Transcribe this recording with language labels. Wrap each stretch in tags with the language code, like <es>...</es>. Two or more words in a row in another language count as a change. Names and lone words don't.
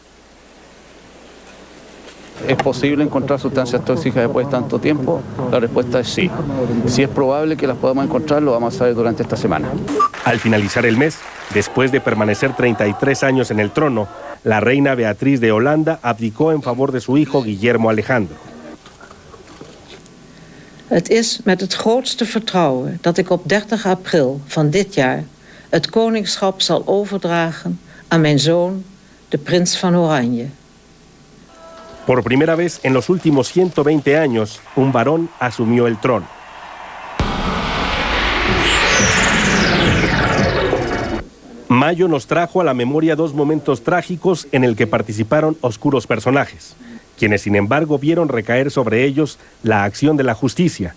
<es>¿Es posible encontrar sustancias tóxicas después de tanto tiempo? La respuesta es sí. Si es probable que las podamos encontrar, lo vamos a saber durante esta semana. Al finalizar el mes, después de permanecer 33 años en el trono, la reina Beatriz de Holanda abdicó en favor de su hijo Guillermo Alejandro.</es> <nl>Het is met het grootste vertrouwen dat ik op 30 april van dit jaar het koningschap zal overdragen aan mijn zoon, de prins van Oranje.</nl> <es>Por primera vez en los últimos 120 años, un varón asumió el trono. Mayo nos trajo a la memoria 2 momentos trágicos en el que participaron oscuros personajes, quienes sin embargo vieron recaer sobre ellos la acción de la justicia.</es>